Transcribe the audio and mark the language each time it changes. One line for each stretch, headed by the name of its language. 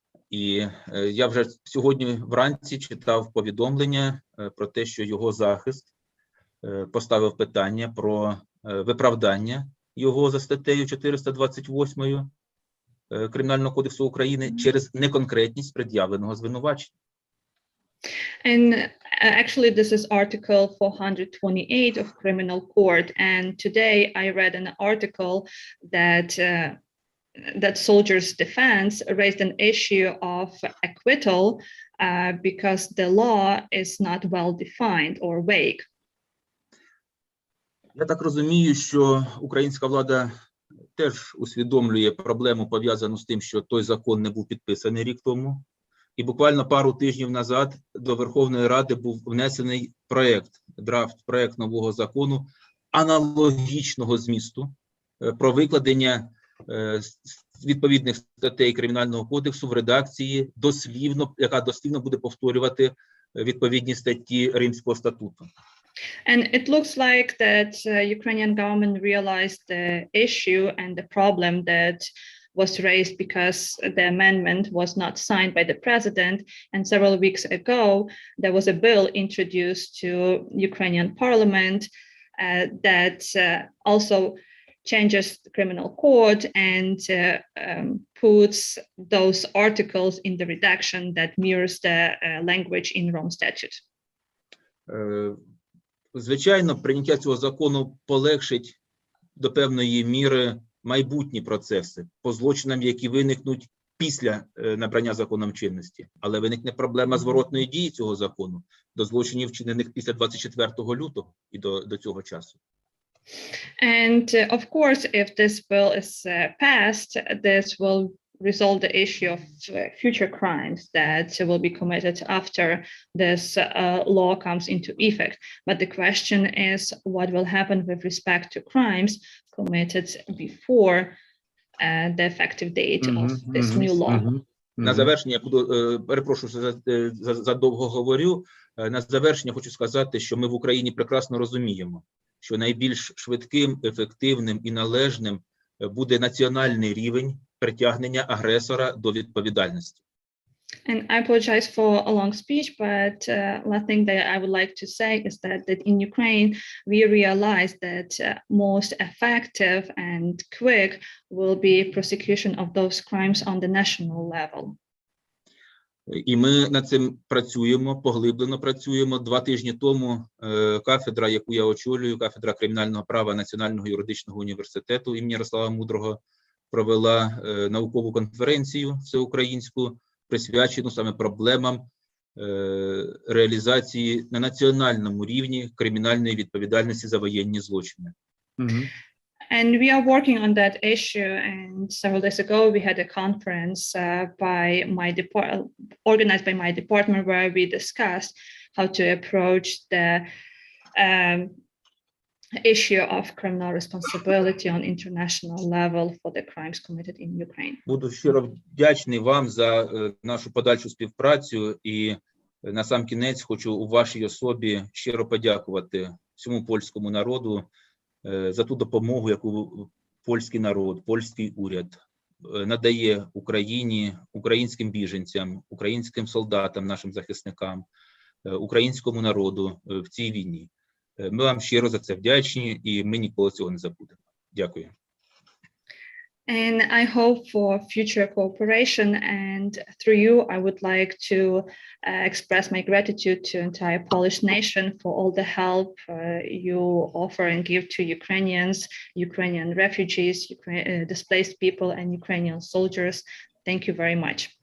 Ukrainian: І я вже сьогодні вранці читав повідомлення про те, що його захист поставив питання про виправдання його за статтею 428 Кримінального кодексу України через неконкретність пред'явленого звинувачення.
English: And actually, this is Article 428 of Criminal Court. And today I read an article that that soldiers' defense raised an issue of acquittal because the law is not well defined or vague.
Ukrainian: Я так розумію, що українська влада теж усвідомлює проблему, пов'язану з тим, що той закон не був підписаний рік тому. І буквально пару тижнів назад до Верховної Ради був внесений проект нового закону аналогічного змісту про викладення відповідних статей Кримінального кодексу в редакції яка дослівно буде повторювати відповідні статті Римського статуту.
English: And it looks like that Ukrainian government realized the issue and the problem that was raised because the amendment was not signed by the president. And several weeks ago, there was a bill introduced to Ukrainian parliament that also changes the criminal code and puts those articles in the redaction that mirrors the language in Rome statute.
Ukrainian: Звичайно, прийняття цього закону полегшить до певної міри майбутні процеси по злочинам, які виникнуть після набрання законом чинності. Але виникне проблема зворотної дії цього закону до злочинів, вчинених після 24 лютого і до цього часу.
English: And of course, if this bill is passed, this will resolve the issue of future crimes that will be committed after this law comes into effect. But the question is what will happen with respect to crimes committed before the effective date of this new law.
Ukrainian: На завершення, я перепрошую, що задовго говорю, на завершення хочу сказати, що ми в Україні прекрасно розуміємо, що найбільш швидким, ефективним і належним буде національний рівень притягнення агресора до відповідальності.
English: And I apologize for a long speech, but last thing that I would like to say is that in Ukraine, we realize that most effective and quick will be prosecution of those crimes on the national level.
Ukrainian: І ми над цим працюємо, поглиблено працюємо. 2 тижні тому кафедра, яку я очолюю, кафедра кримінального права Національного юридичного університету імені Ярослава Мудрого, провела наукову конференцію всеукраїнську, присвячену саме проблемам реалізації на національному рівні кримінальної відповідальності за воєнні злочини.
English: And we are working on that issue. And several days ago, we had a conference organized by my department where we discussed how to approach the issue of criminal responsibility on international level for the crimes committed in Ukraine.
Ukrainian: Буду щиро вдячний вам за нашу подальшу співпрацю і на сам кінець хочу у вашій особі щиро подякувати всьому польському народу за ту допомогу, яку польський народ, польський уряд надає Україні, українським біженцям, українським солдатам, нашим захисникам, українському народу в цій війні. Ми вам щиро за це вдячні і ми ніколи цього не забудемо. Дякую.
English: And I hope for future cooperation. And through you, I would like to express my gratitude to the entire Polish nation for all the help you offer and give to Ukrainians, Ukrainian refugees, displaced people, and Ukrainian soldiers. Thank you very much.